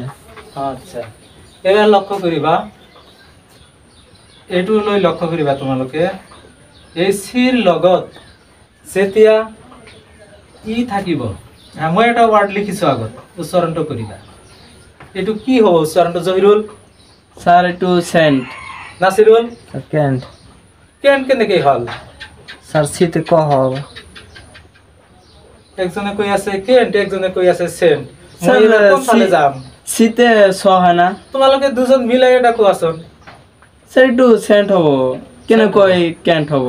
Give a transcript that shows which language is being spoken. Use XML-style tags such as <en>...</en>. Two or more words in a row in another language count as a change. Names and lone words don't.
<as>আচ্ছা, এবাৰ লক্ষ্য কৰিবা, এইটো লৈ লক্ষ্য কৰিবা তোমালোকে। এই চিৰ লগত যেতিয়া ই থাকিব, মই এটা ৱাৰ্ড লিখিছোঁ আগত, উচ্চাৰণটো কৰিবা। এইটো কি হ'ব উচ্চাৰণটো? জহিৰুল স্যার এইটো সেন্ট। নাছিৰুল কেন্ট। কেন কেনেকৈ হ'ল? স্যার সিতে ক হ'ব। একজনে কৈ আছে কেন্ট, একজনে কৈ আছে সেন্ট। মই এবাৰ কোনফালে যাম? সিতে ছ হয় না? তোমালোকে দুজন মিলাই এটা কোৱাচোন। স্যার এইটো সেন্ট হ'ব। কেনেকৈ কেন্ট হ'ব?</as>